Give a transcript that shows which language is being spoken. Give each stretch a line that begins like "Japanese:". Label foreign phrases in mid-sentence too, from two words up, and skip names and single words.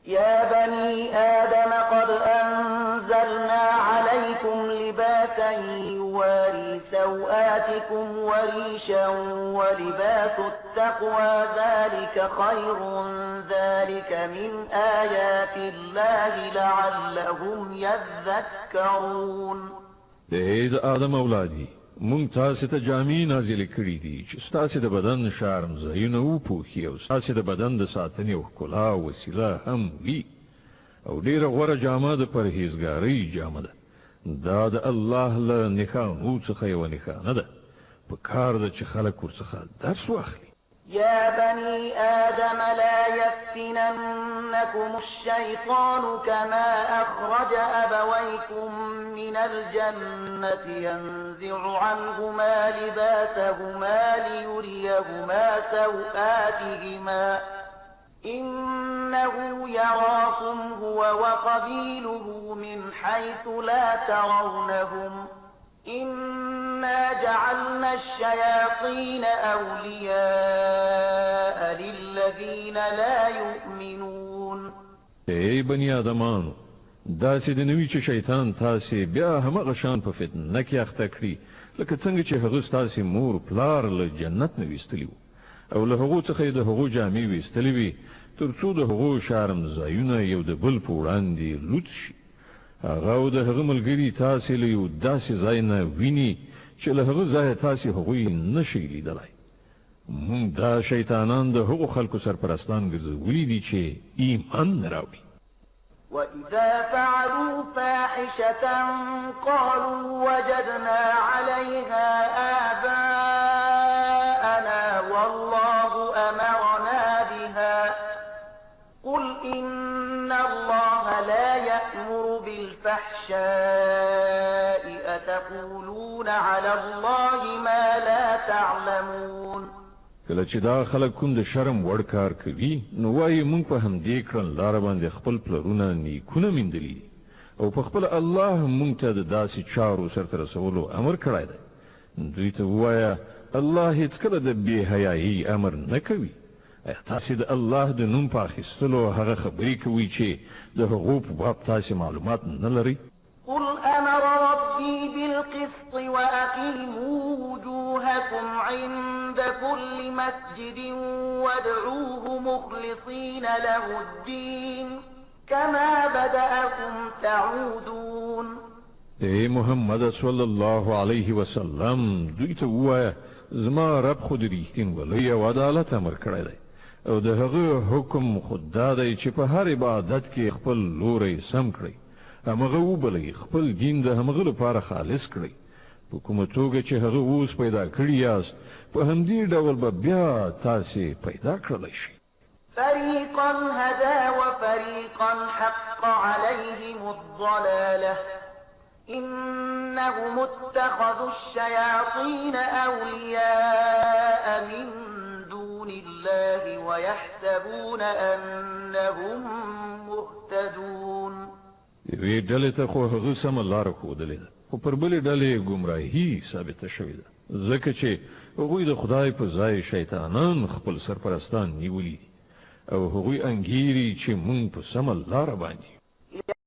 Arabic: يا بني آدم قد أنزلنا عليكم لباسا يواري سوآتكم وريشا ولباس التقوى ذلك خير ذلك من آيات الله لعلهم يذكرون.
Pashto: د آدم اولادي مونږ تاسو ته جامې نازلې کړې دي چې ستاسو د بدن شرم ځایونه وپوښي او ستاسو د بدن د ساتنې او ښکلا وسیله هم وي او ډېره غوره جامه د پرهیزګارۍ جامه ده. دا د الله له نښانو څخه یوه نښانه ده. په کار ده چې خلک ورڅخه درس واخلي.
Arabic: يا بني آدم لا يفتننكم الشيطان كما أخرج أبويكم من الجنة ينزع عنهما لباسهما ليريهما سوآتهما إنه يراكم هو وقبيله من حيث لا ترونهم إنا جعلنا الشياطين أولياء للذين لا يؤمنون.
Pashto: ای بني آدمانو داسې د نوي چې شیطان تاسې بیا همغه شان په فتنه کې اخته کړي لکه څنګه چې هغه ستاسې مور پلار له جنت نه ویستلي وو او له هغو څخه یې د هغو جامې ویستلې وي تر څو د هغو شرم ځایونه یو د بل په وړاندې لوڅ شي. هغه او د هغه ملګري تاسې له یو داسې ځای نه ویني چې له هغه ځایه تاسې هغوی نشئ لیدلی. موږ دا شیطانان د هغو خلکو سرپرستان ګرځولي دي چې ایمان نه راوړي.
Arabic: وإذا فعلوا فاحشة قالوا وجدنا عليها آباءنا والله أمرنا بها قل إن الله لا يأمر بالفحشاء أتقولون على الله ما لا تعلمون.
Pashto: کله چې دا خلک کوم د شرم وړ کار کوي نو وایي موږ په همدې کړنلاره باندې خپل پلرونه نیکونه میندلي دي او په خپله الله موږ ته د داسې چارو سرته رسولو امر کړی دی. دوی ته ووایه الله هیڅکله د بې حیایي امر نه کوي. ایا تاسې د الله د نوم په اخیستلو هغه خبرې کوئ چې د هغو په باب تاسې معلومات نه لرئ؟
Arabic: قل أمر ربي بالقسط وأقيموا وجوهكم عند كل مسجد وادعوه مخلصين له الدين كما بدأكم تعودون.
Pashto: ای محمد
Arabic: صلی الله علیه وسلم
Pashto: دوی ته ووایه زما رب خو د ریښتینولۍ او عدالت امر کړی دی او د هغه حکم خود دا دی چې په هر عبادت کې خپل لوری سم کړئ همغه وبلئ خپل دین د همغه لپاره خالص کړئ په کومه توګه چې هغه اوس پیدا کړي یاست په همدې ډول به بیا تاسې پیدا کړلی شئ.
Arabic: فريقا هدى وفريقا حق عليهم الضلالة إنهم اتخذوا الشياطين أولياء من دون الله ويحسبون أنهم مهتدون.
Pashto: یوې ډلې ته خو هغه سمه لاره ښودلې ده خو پر بلې ډلې ګمراهي ثابته شوې ده ځکه چې هغوی د خدای په ځای شیطانان خپل سرپرستان نیولي دي او هغوی انګیري چې موږ په سمه لاره باندې